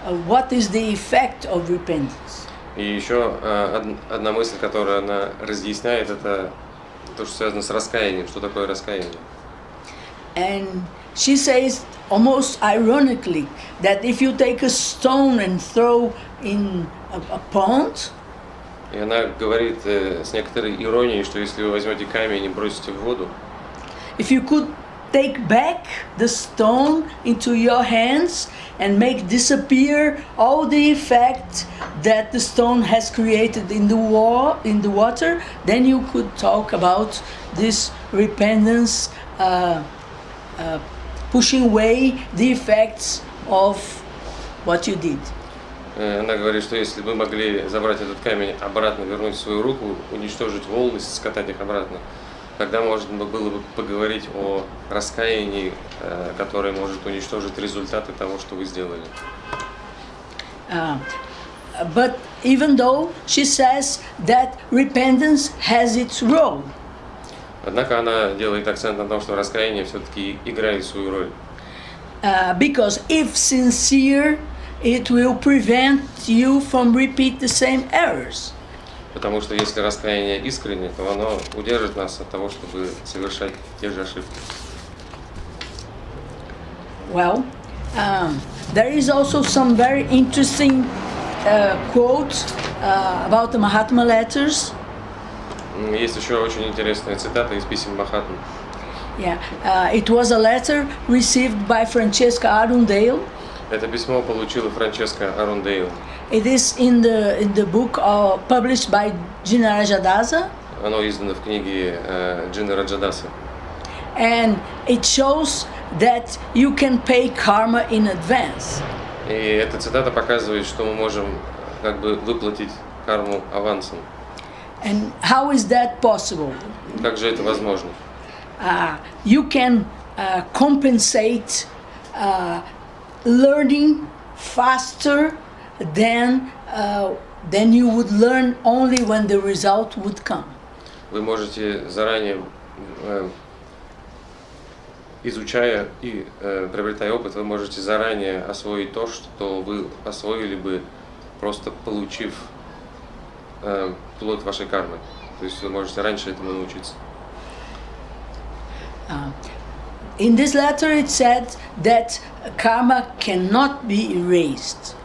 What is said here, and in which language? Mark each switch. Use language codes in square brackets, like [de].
[en] What is the effect of repentance? [ru] И еще одна мысль, которую она разъясняет, это то, что связано с раскаянием. Что такое раскаяние? [en] And she says, almost ironically, that if you take a stone and throw in a pond, [ru] И она говорит с некоторой иронией, что если вы возьмете камень и бросите в воду, [en] if you could take back the stone into your hands and make disappear all the effect that the stone has created in the water, then you could talk about this repentance, pushing away the effects of what you did. [ru] она говорит, что если бы мы могли забрать этот камень обратно, вернуть в свою руку, уничтожить волны, скатать их обратно, тогда можно было бы поговорить о раскаянии, которое может уничтожить результаты того, что вы сделали. [en] But even though she says that repentance has its role, [ru] Однако она делает акцент на том, что раскаяние все-таки играет свою роль. [en] because if sincere, it will prevent you from repeat the same errors. [ru] Потому что если раскаяние искренне, то оно удержит нас от того, чтобы совершать те же ошибки. [en] Well, there is also some very interesting quotes about the Mahatma letters. [ru] Есть еще очень интересная цитата из писем Махатмы. [en] Yeah, it was a letter received by Francesca Arundale. [ru] Это письмо получила Франческа Арундейл. [en] It is in the book published by Gina Rajadasa. [ru] Оно издано в книге Джины Раджадасы. [en] And it shows that you can pay karma in advance. [ru] И эта цитата показывает, что мы можем как бы выплатить карму авансом. [en] And how is that possible? [ru] Как же это возможно? [en] You can compensate learning faster than you would learn only when the result would come. [ru] Вы можете заранее, изучая и приобретая опыт, вы можете заранее освоить то, что вы освоили бы, просто получив плод вашей кармы. То есть вы можете раньше этому научиться. [en] In this letter it said that karma cannot be erased.